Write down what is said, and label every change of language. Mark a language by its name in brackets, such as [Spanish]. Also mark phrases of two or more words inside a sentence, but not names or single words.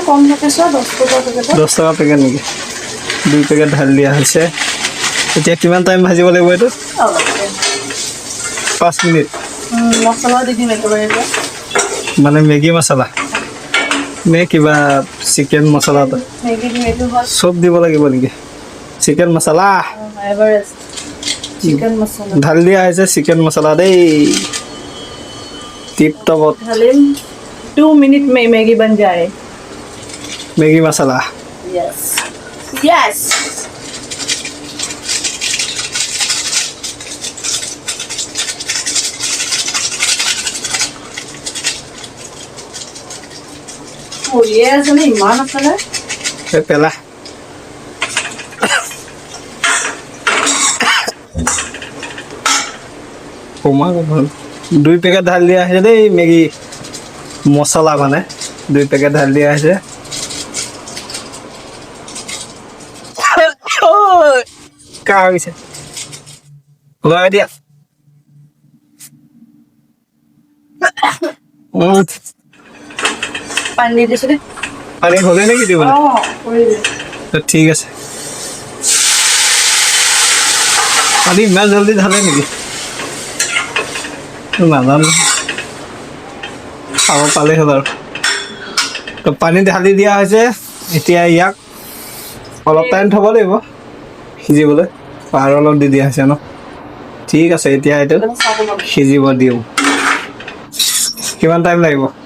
[Assamese] 10 টকা পেকেট নেকি 2 পেকেট ঢালি দিয়া হৈছে এতিয়া কিমান টাইম ভাজিব লাগিব এইটো 5 মিনিট মানে মেগী মছলা নে কিবা চিকেন মছলা চব দিব লাগিব নেকি চিকেন মছলা ঢালি দিয়া হৈছে চিকেন মছলা দেই টিপ টপত [Hindi] 2 मिनट में मैगी बन जाए [Assamese] মেগী মছলা [English] yes yes [Hindi] ओ ये ऐसा नहीं मान मसाला [Assamese] পেলা দুই পেকেট ঢালি দিয়া হৈছে দেই মেগী মছলা মানে 2 পেকেট ঢালি দিয়া হৈছে কাহ হৈছে লগাই দিয়া [Hindi] पानी दे दे [Assamese] পানী হ'লে নেকি দিবলৈ ঠিক আছে পানী ইমান জলদি ঢালে নেকি নাজানো খাব পালেই হ'ল আৰু তো পানী ঢালি দিয়া হৈছে এতিয়া ইয়াক অলপ টাইম থ'ব লাগিব সিজিবলৈ আৰু অলপ দি দিয়া হৈছে ন ঠিক আছে এতিয়া এইটো সিজিব দিওঁ কিমান টাইম লাগিব